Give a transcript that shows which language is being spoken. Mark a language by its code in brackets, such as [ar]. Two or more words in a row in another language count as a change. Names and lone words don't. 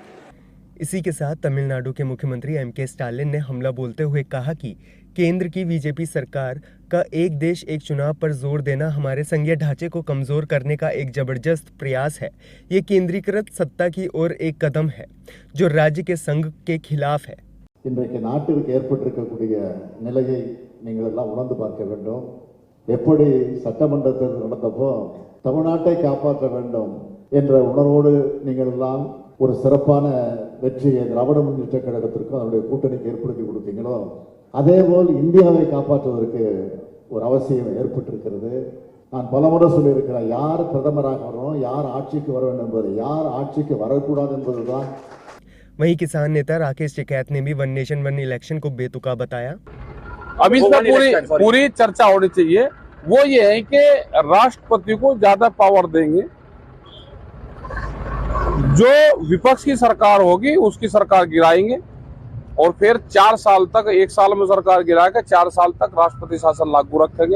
[hi] इसी के साथ तमिलनाडु के मुख्यमंत्री एम.के. स्टालिन ने हमला बोलते हुए कहा कि केंद्र की बीजेपी सरकार का एक देश एक चुनाव पर जोर देना हमारे संघीय ढांचे को कमजोर करने का एक जबरदस्त प्रयास है। ये केंद्रीकृत सत्ता की ओर एक कदम है जो राज्य के संघ के खिलाफ है। [ta] இன்றைக்கு நாட்டிற்கு ஏற்பட்டிருக்கக்கூடிய நிலையை நீங்கள் எல்லாம் உணர்ந்து பார்க்க வேண்டும். எப்படி சட்டமன்றத்தில் நடந்தப்போ தமிழ்நாட்டை காப்பாற்ற வேண்டும் என்ற உணர்வோடு நீங்கள் எல்லாம் ஒரு சிறப்பான வெற்றியை திராவிட முன்னேற்ற கழகத்திற்கும் அதனுடைய கூட்டணிக்கு ஏற்படுத்தி கொடுத்தீங்களோ அதேபோல் இந்தியாவை காப்பாற்றுவதற்கு ஒரு அவசியம் ஏற்பட்டிருக்கிறது. நான் பலமுறை சொல்லியிருக்கிறேன், யார் பிரதமராக வரணும், யார் ஆட்சிக்கு வர வேண்டும் என்பது, யார் ஆட்சிக்கு வரக்கூடாது என்பதுதான்। [hi] वहीं किसान नेता राकेश टिकैत ने भी [en] one nation one election [hi] को बेतुका बताया। अब इसमें पूरी चर्चा होनी चाहिए। वो ये है कि राष्ट्रपति को ज्यादा पावर देंगे, जो विपक्ष की सरकार होगी उसकी सरकार गिराएंगे और फिर 4 साल तक, 1 साल में सरकार गिराएगा, 4 साल तक राष्ट्रपति शासन लागू रखेंगे।